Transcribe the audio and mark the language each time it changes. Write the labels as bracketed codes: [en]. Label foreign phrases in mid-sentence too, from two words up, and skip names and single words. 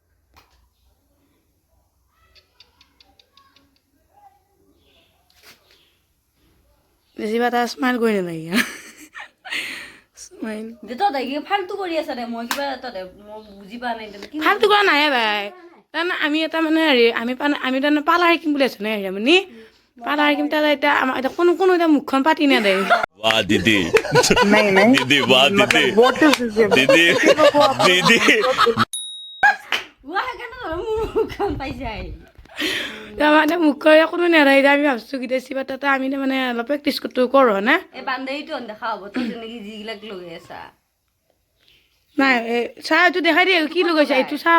[as] বেছিভাগ এটা স্মাইল কৰি নালাগে স্মাইল দে তই কি ফাল্টু কৰি আছা দে। মই কিবা তই মই বুজি পোৱা নাই কি ফাল্টু কৰা নাই ভাই। তাৰমানে আমি এটা মানে হেৰি আমি তাৰমানে পাৰ্লাৰ শিকিম বুলি আছো নে হেৰি পাৰ্লাৰ শিকিম। তাত এতিয়া আমাৰ এতিয়া কোনো এতিয়া মুখখন পাতি নেদে। [hi] वाह दीदी दीदी वाह दीदी दीदी दीदी [as] ওৱা সেইকাৰণে মোৰ মুখখন পাইছে আহি। তাৰমানে মুখৰ কোনো নেদাই। আমি ভাবছো গীতাশ্ৰী বা তাতে আমি মানে অলপ প্ৰেক্টিচ কৰোঁ না। এই বান্ধৱীটো দেখা হ'ব তই যেনেকৈ যিবিলাক লগাই আছা। নাই চাহ এইটো দেখাই দিয়ে কি লগাইছা এইটো চাহ।